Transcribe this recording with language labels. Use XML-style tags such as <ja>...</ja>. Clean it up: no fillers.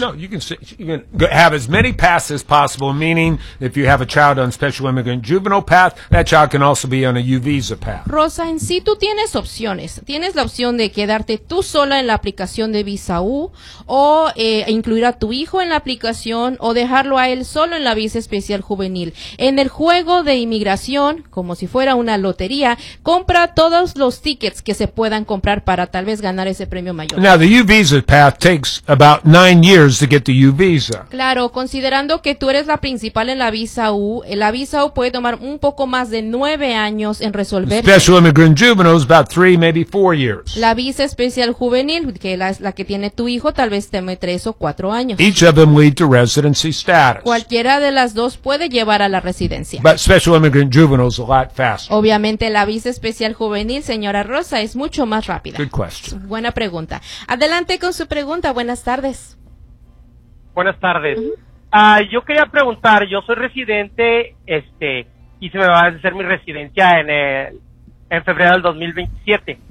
<en>No, you can have as many paths as possible, meaning if you have a child on Special Immigrant Juvenile Path, that child can also be on a U visa path.</en> <es>Rosa, en sí tú tienes opciones. Tienes la opción de quedarte tú sola en la aplicación de visa U o incluir a tu hijo en la aplicación o dejarlo a él solo en la visa especial juvenil. En el juego de inmigración, como si fuera una lotería, compra todos los tickets que se puedan comprar para tal vez ganar ese premio mayor.</es> <en>Now, the U visa path takes about 9 years to get the U visa.</en> <es>Claro, considerando que tú eres la principal en la visa U puede tomar un poco más de 9 años en resolverse.</es> <en>Special Immigrant Juvenile is about 3, maybe 4 years.</en> <es>La visa especial juvenil, que es la que tiene tu hijo, tal vez tome 3 o 4 años.</es> <en>Each of them lead to residency status.</en> <es>Cualquiera de las dos puede llevar a la residencia.</es> <en>But Special Immigrant Juvenile is a lot faster.</en> <es>Obviamente, la visa especial juvenil, señora Rosa, es mucho más rápida.</es> <en>Good question.</en> <es>Buena pregunta. Adelante con su pregunta. Buenas tardes. Buenas tardes. Yo quería preguntar, yo soy residente, y se me va a hacer mi residencia en febrero del 2027.</es>